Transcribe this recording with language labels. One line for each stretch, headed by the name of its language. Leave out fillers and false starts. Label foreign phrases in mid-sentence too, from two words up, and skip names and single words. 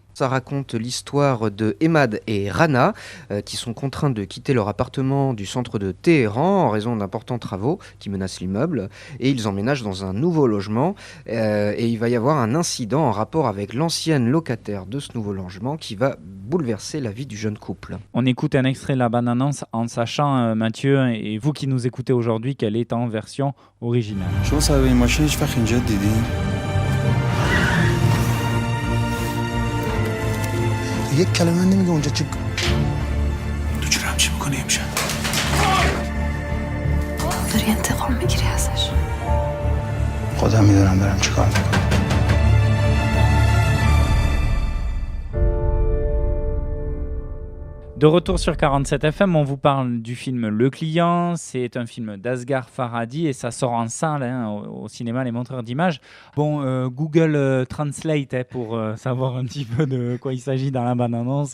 French: Ça raconte l'histoire de Emad et Rana, qui sont contraints de quitter leur appartement du centre de Téhéran en raison d'importants travaux qui menacent l'immeuble, et ils emménagent dans un nouveau logement, et il va y avoir un incident en rapport avec l'ancienne locataire de ce nouveau logement qui va bouleverser la vie du jeune couple. On écoute un extrait de la bande-annonce en sachant, Mathieu, et vous qui nous écoutez aujourd'hui, qu'elle est en version originale.
Persian: شما صاحب این ماشین هیچ وقت اینجا دیدین؟ یک کلمه نمیگه اونجا چی تو چرا همچی میکنی امشب؟ داری انتقام میگیری ازش. خودم میدونم دارم چی کار میکنم.
French: De retour sur 47 FM, on vous parle du film Le Client. C'est un film d'Asghar Farhadi et ça sort en salle au cinéma Les Montreurs d'Images. Bon, Google Translate pour savoir un petit peu de quoi il s'agit dans la bande-annonce.